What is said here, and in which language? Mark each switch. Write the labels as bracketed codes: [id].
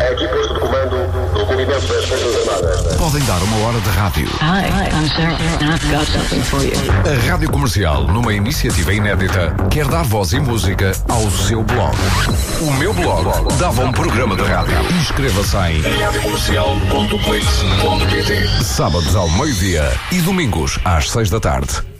[pt] A equipa de comando do movimento das Forças Armadas. Podem dar uma hora de rádio. [en] Hi, I'm Sarah, and I've got something for you. [pt] A Rádio Comercial, numa iniciativa inédita, quer dar voz e música ao seu blog. O meu blog dava um programa de rádio. Inscreva-se em radiocomercial.blix.pt. Sábados ao meio-dia e domingos às 6 da tarde.